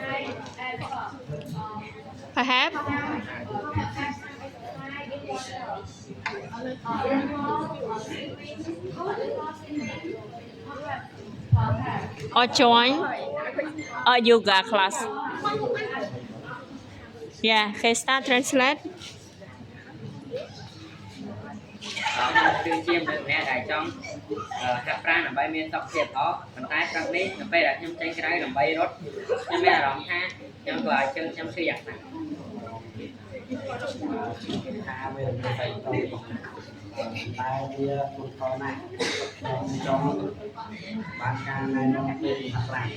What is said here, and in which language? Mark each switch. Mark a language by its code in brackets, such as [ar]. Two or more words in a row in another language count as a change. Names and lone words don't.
[en] Perhaps. Or join a yoga class. Yeah, can start translate. [km] គឺជាមនុស្សម្នាក់ដែលចង់ហាត់ប្រាណដើម្បីមានសុខភាពល្អប៉ុន្តែព្រឹកនេះនៅពេលដែលខ្ញុំចេញក្រៅដើម្បីរត់ខ្ញុំមានអារម្មណ៍ថាខ្ញុំធ្វើឲ្យជើងខ្ញុំឈឺយ៉ាងខ្លាំងថាវាមិនស្អីទៅតែវាពុតខណាស់ខ្ញុំចង់បានការណែនាំពីហាត់ប្រាណ